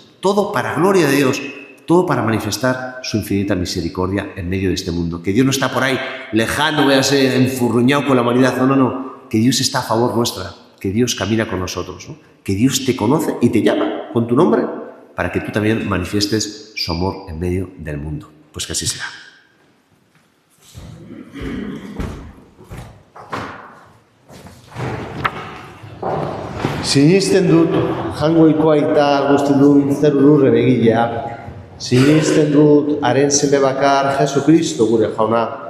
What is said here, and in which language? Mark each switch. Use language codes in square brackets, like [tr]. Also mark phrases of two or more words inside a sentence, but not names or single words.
[es] Todo para gloria de Dios, todo para manifestar su infinita misericordia en medio de este mundo. Que Dios no está por ahí lejano, véase, enfurruñado con la humanidad. No. Que Dios está a favor nuestra, que Dios camina con nosotros, ¿no?, que Dios te conoce y te llama con tu nombre para que tú también manifiestes su amor en medio del mundo. Pues que así sea. [eu] Sinisten dut, jangoiko aita guztidun zeru lurren egilea. Sinisten dut, haren seme bakar Jesukristo gure jauna.